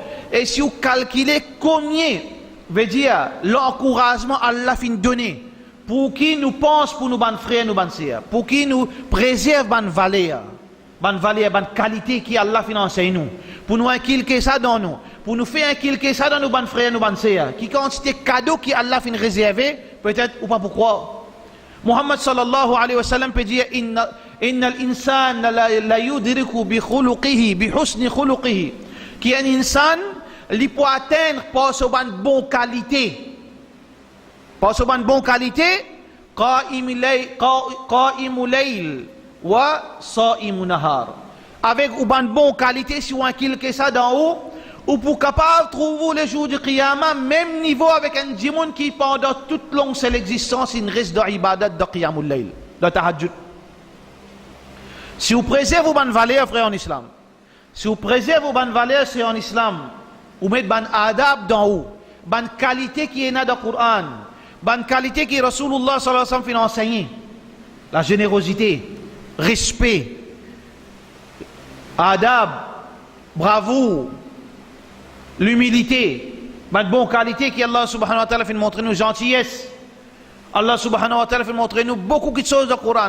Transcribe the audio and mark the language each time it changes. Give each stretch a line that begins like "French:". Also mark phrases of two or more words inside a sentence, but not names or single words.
French: Et si vous calculez combien veut dire l'encouragement à Allah fin donner, pour qui nous pense pour nos frères, nos sœurs, pour qui nous préserve bonne valeur, bonne qualité qui Allah finance nous, pour nous inculquer ça dans nous, pour nous faire inculquer ça dans nos bonnes frères, nos bonnes sœurs, qui quantité cadeau qui Allah fin réservé, peut-être ou pas pourquoi.
Arabic: محمد صلى الله عليه وسلم
French: peut dire
Arabic: إن الإنسان ليدرك بخلقه بحسن خلقه,
French: qui un insan li peut atteindre par sa bonne qualité, par sa bonne qualité,
Arabic: قائم الليل وصائم النهار,
French: avec une bonne qualité. Si on a quelque ça d'en haut, ou pour capable trouver le jour du qiyamah même niveau avec un djimoun qui pendant toute longue c'est l'existence il reste dans ibadat de
Arabic: قيام الليل,
French: dans tahajjud. Si vous préservez vos bonnes valeurs, frère en islam, si vous préservez vos bonnes valeurs, c'est en islam, vous mettez bonne adab dans haut, bonne qualité qui est dans le Coran, bonne qualité qui Rasulullah
Arabic: صلى الله عليه وسلم
French: fait enseigner, la générosité, respect, adab, bravoure, l'humilité, bonne bonne qualité qui Allah
Arabic: سبحانه وتعالى
French: fait montrer nous gentillesse. Allah
Arabic: سبحانه وتعالى
French: fait montrer nous beaucoup de choses dans le Coran.